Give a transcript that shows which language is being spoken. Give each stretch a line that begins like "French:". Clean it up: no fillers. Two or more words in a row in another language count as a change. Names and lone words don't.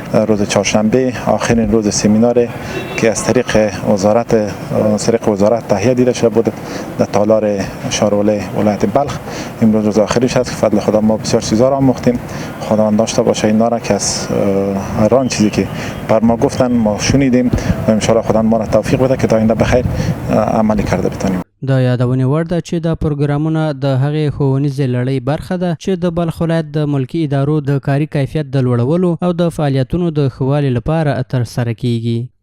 Persian: روز چهارشنبه آخرین روز سمینار که از طریق وزارت تهیه دیده شده بود در تالار ښاروالۍ ولایت بلخ. امروز روز آخریش است که فضل خدا ما بسیار چیزا را آموختیم. خداوند داشته باشه اینا را که از ران چیزی که بر ما گفتن ما شنیدیم و
Arabic: ان شاء الله
Persian: خداوند ما را توفیق بده که تا آینده بخیر عملی کرده بتونیم.
Pashto: د یادونې وړ ده چې دا پروګرامونه د هغې ښوونیزې لړۍ برخه ده چې د بلخ ولایت د ملکي ادارو د کاري کیفیت د لوړولو او د فعالیتونو د ښه والي لپاره ترسره کیږي.